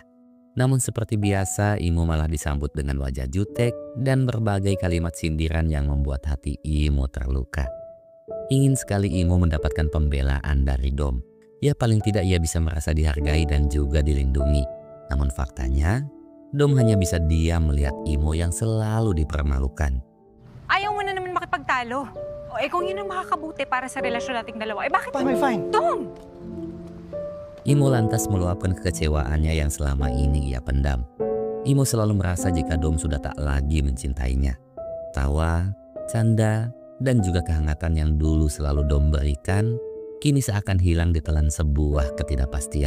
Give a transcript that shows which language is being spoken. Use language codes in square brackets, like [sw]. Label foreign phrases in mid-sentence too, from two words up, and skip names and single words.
[id] Namun seperti biasa, Imo malah disambut dengan wajah jutek dan berbagai kalimat sindiran yang membuat hati Imo terluka. Ingin sekali Imo mendapatkan pembelaan dari Dom. Ya paling tidak ia bisa merasa dihargai dan juga dilindungi. Namun faktanya, Dom hanya bisa diam melihat Imo yang selalu dipermalukan. [tl] Ayaw mo na naman makipagtalo. O kung yun ang makakabuti para sa relasyon nating dalawa, bakit? [en] Fine. Dom! [id] Imo lantas meluapkan kekecewaannya yang selama ini ia pendam. Imo selalu merasa jika Dom sudah tak lagi mencintainya. Tawa, canda, dan juga kehangatan yang dulu selalu Dom berikan, kini seakan hilang ditelan sebuah ketidakpastian.